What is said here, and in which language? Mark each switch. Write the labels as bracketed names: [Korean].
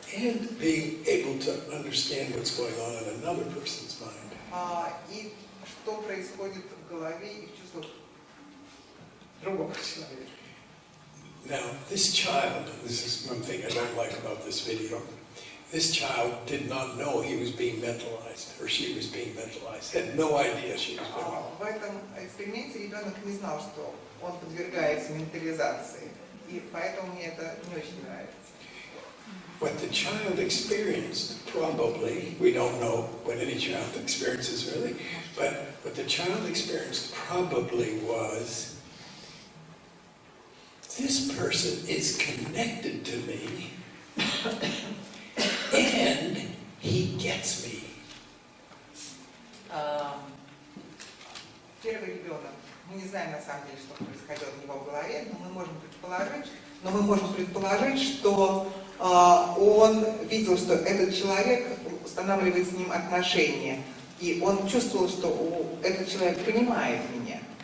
[English] And being able to understand what's going on in another person's mind. [Russian] И что происходит в голове и в чувствах другого человека. [English] Now, this child, this is one thing I don't like about this video, this child did not know he was being mentalized, or she was being mentalized, had no idea she was doing it. [Russian] В этом эксперименте ребенок не знал, что он подвергается ментализации, и поэтому мне это не очень нравится. [English] What the child experienced, probably, we don't know what any child experiences really, but what the child experienced probably was, this person is connected to me, and he gets me. [Russian] Первый ребенок, мы не знаем на самом деле, что происходило в него в голове, но мы можем предположить, что он видел, что этот человек устанавливает с ним отношения, и он чувствовал, что этот человек понимает меня.